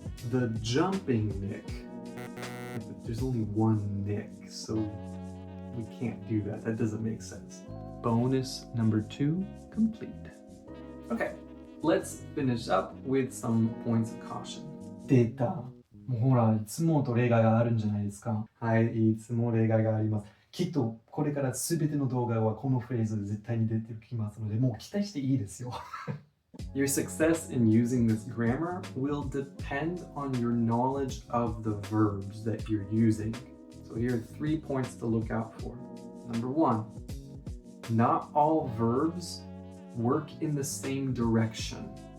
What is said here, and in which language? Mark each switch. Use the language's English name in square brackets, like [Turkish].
[English] The jumping Nick. There's only one Nick, so we can't do that. That doesn't make sense. Bonus number 2, complete. Okay, let's finish up with some points of caution. [Japanese] 出た。もうほら、いつもと例外があるんじゃないですか。はい、いつも例外があります。きっとこれから全ての動画はこのフレーズで絶対に出てきますので、もう期待していいですよ。 [English] Your success in using this grammar will depend on your knowledge of the verbs that you're using. So here are 3 points to look out for. Number 1, not all verbs work in the same direction.